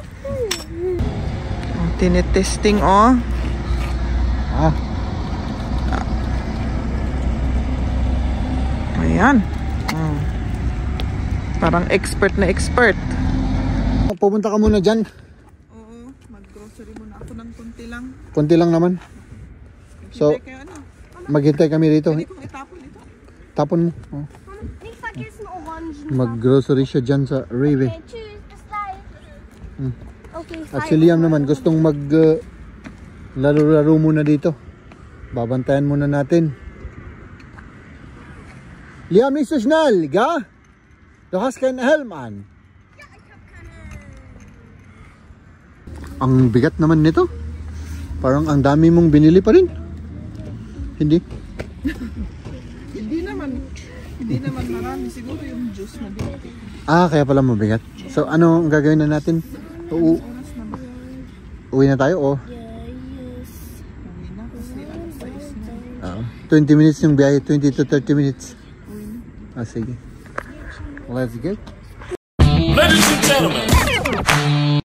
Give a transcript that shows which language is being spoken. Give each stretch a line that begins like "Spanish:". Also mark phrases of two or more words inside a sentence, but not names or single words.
Filipino: Tinetesting, Ayan. Parang expert na expert. Pupunta ka muna dyan. Oo, mag-grocery muna ako ng konti lang. Konti lang naman. So, maghintay kami rito. Pwede kong itapon ito. Tapon mo. Oh.
German: Nicht vergessen Orangen.
Filipino: Mag-grocery siya dyan sa Rave.
German: Okay, tschüss, bis gleich. Okay,
Filipino: At si Liam naman gustong laro-laro muna dito. Babantayan muna natin. Liam,
German: nicht so schnell, ga? Du hast keinen Helm an.
Filipino: Ang bigat naman nito. Parang ang dami mong binili pa rin. Hindi? Hindi naman marami. Siguro yung juice na dito. Kaya pala mabigat. So, ano ang gagawin na natin? Uwi na tayo, o? Yes. 20 minutes yung biyahe,
English: 20 to 30 minutes.
Filipino: Sige.
English: Let's go. Ladies and gentlemen.